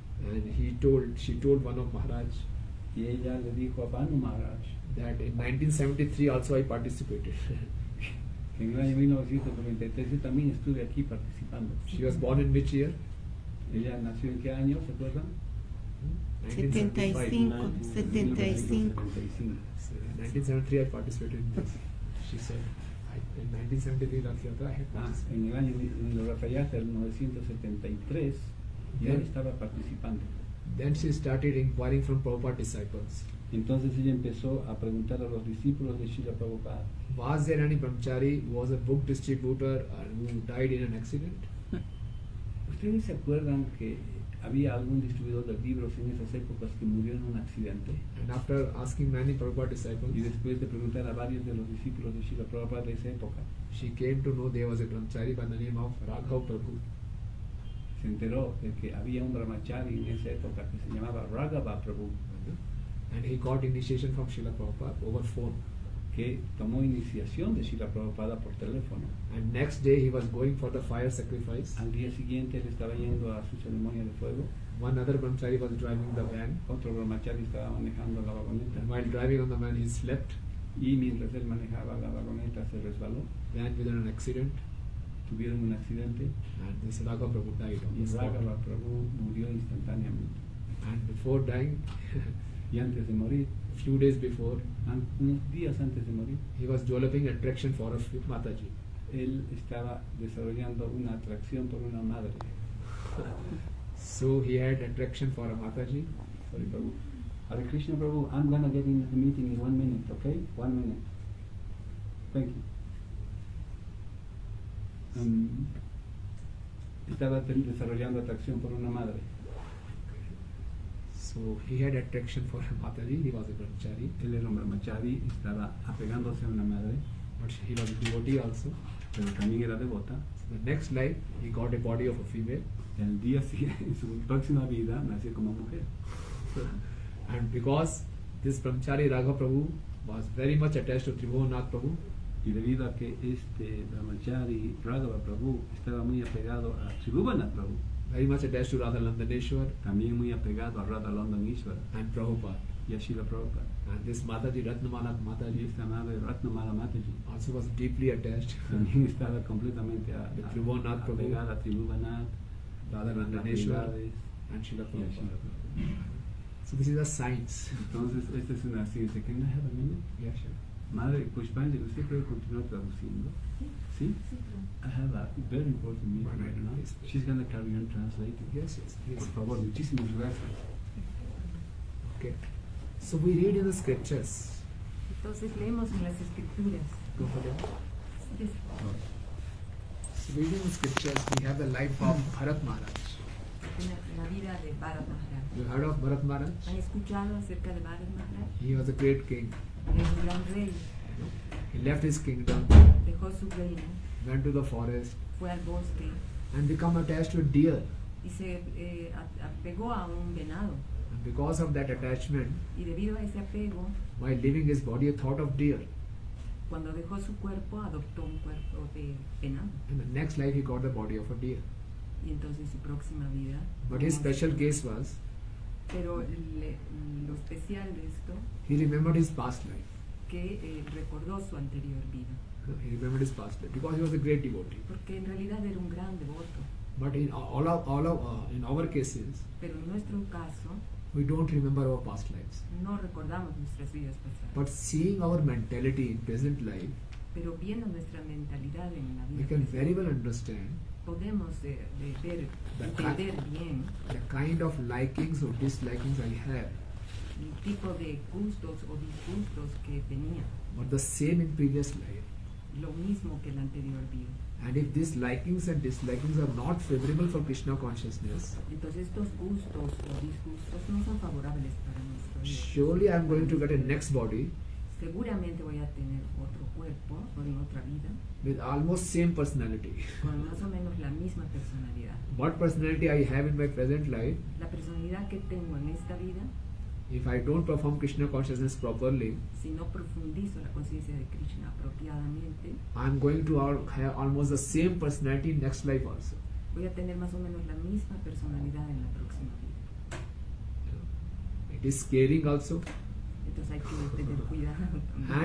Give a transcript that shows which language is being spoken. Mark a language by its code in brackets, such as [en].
[en] and she told one of Maharaj [es] y ella le dijo a Banu Maharaj [en] that in 1973 also I participated. [es] que en el año 1993 yo también estuve aquí participando. [en] She was born in which year? [es] Ella nació en qué año, ¿se acuerdan? [en] 75. 75. So in 1973 I participated in this. She said, in 1973 Rath Yatra I had participated. [es] En el año en el Ratayatra del 1973 ya estaba participando. [en] Then she started inquiring from Prabhupada disciples. [es] Entonces ella empezó a preguntar a los discípulos de Srila Prabhupada, [en] Was there any brahmachari who was a book distributor and who died in an accident? [es] ¿ustedes se acuerdan que había algún distribuidor de libros en esas épocas que murió en un accidente? [en] And after asking many Prabhupada [es] Y [en] disciples, [es] después de preguntar a varios de los discípulos de Srila Prabhupada de esa época, [en] she came to know there was a brahmachari by the name of Raghav Prabhu. [es] se enteró de que había un brahmachari en esa época que se llamaba Raghava Prabhu. [en] And he got initiation from Srila Prabhupada over phone. [es] que tomó iniciación de Srila Prabhupada por teléfono. [en] And next day he was going for the fire sacrifice. [es] Al día siguiente él estaba yendo a su ceremonia de fuego. [en] One other brahmachari was driving the van. [es] Otro brahmachari estaba manejando la vagoneta. [en] And while driving on the van, he slept. [es] Y mientras él manejaba la vagoneta se resbaló. [en] Van with an accident. [es] Tuvieron un accidente. [en] And this Raghav Prabhu died on [es] Y [en] the spot. [es] Raghav Prabhu murió instantáneamente. [en] And before dying, [es] Y antes de morir, [en] few days before, [es] unos días antes de morir, [en] he was developing attraction for a Mataji. [es] él estaba desarrollando una atracción por una madre. [en] So he had attraction for a Mataji. Sorry, Prabhu. Hare Krishna Prabhu, I'm gonna get in the meeting in 1 minute, okay? 1 minute. Thank you. [es] Estaba desarrollando atracción por una madre. [en] So he had attraction for a Mataji. He was a brahmachari, [es] Él era un brahmachari, estaba apegándose a una madre, [en] but he was a devotee also. [es] pero también era devota. [en] So the next life, he got a body of a female. [es] El día siguiente, en su próxima vida, nació como mujer. [en] And because this brahmachari Raghav Prabhu was very much attached to Tribhuvannath Prabhu, [es] Y debido a que este brahmachari Raghava Prabhu estaba muy apegado a Tribhuvannath Prabhu, [en] very much attached to Radha Landaneshwar [es] también muy apegado a Radha London Ishvara [en] and Prabhupada. [es] y a Srila Prabhupada. [en] And this Mataji, Ratnamala [es] Y [en] Mataji, [es] esta madre Ratnamala Mataji [en] also was deeply attached [es] también estaba completamente [en] with Tribhuvannath Prabhu, [es] apegada a Tribhuvannath, [en] Radha [es] a [en] Landaneshwar, Prabhupada and Srila Prabhupada. Prabhupada. So this is a science. [es] Entonces, esta es una ciencia. [en] Can I have a minute? Yeah, sure. [es] Madre Pushpanjali, ¿usted puede continuar traduciendo? ¿Sí? [en] I have a very important meeting right now. Please, please. She's going to carry on translating. Yes, yes, please. [es] Por favor, muchísimas gracias. [en] Okay. So we read in the scriptures. [es] Entonces leemos en las escrituras. [en] Go for it. Yes. So we read in the scriptures, we have the life of Bharat Maharaj. [es] La vida de Bharat Maharaj. [en] You heard of Bharat Maharaj? [es] ¿Han escuchado acerca de Bharat Maharaj? [en] He was a great king. [es] Es un gran rey. [en] He left his kingdom, [es] Dejó su reino, [en] went to the forest, [es] fue al bosque [en] and become attached to a deer. [es] y se apegó a un venado. [en] And because of that attachment, [es] Y debido a ese apego, [en] while leaving his body, a thought of deer. [es] cuando dejó su cuerpo, adoptó un cuerpo de venado. [en] In the next life, he got the body of a deer. [es] Y entonces su próxima vida. [en] But his [es] tomó [en] special [es] ese- [en] case was, [es] Pero lo especial de esto, [en] he remembered his past life. [es] que recordó su anterior vida. [en] He remembered his past life because he was a great devotee. [es] Porque en realidad era un gran devoto. [en] But in in our cases, [es] Pero en nuestro caso, [en] we don't remember our past lives. [es] no recordamos nuestras vidas pasadas. [en] But seeing our mentality in present life, [es] Pero viendo nuestra mentalidad en la [en] we [es] vida [en] can [es] presente, [en] very well understand [es] podemos ver, [en] The [es] entender bien [en] the kind of likings or dislikings I have. [es] el tipo de gustos o disgustos que tenía. [en] But the same in previous life. [es] Lo mismo que la anterior vida. [en] And if these likings and dislikings are not favorable for Krishna consciousness, [es] Entonces estos gustos o disgustos no son favorables para nuestra vida. [en] surely I am going to get a next body [es] Seguramente voy a tener otro cuerpo o en otra vida [en] with almost same personality. [es] con más o menos la misma personalidad. [en] What personality I have in my present life, [es] La personalidad que tengo en esta vida, [en] if I don't perform Krishna consciousness properly, [es] si no profundizo la conciencia de Krishna apropiadamente, [en] I am going to have almost the same personality next life also. [es] voy a tener más o menos la misma personalidad en la próxima vida. [en] It is scaring also, [es] Entonces hay que tener cuidado también.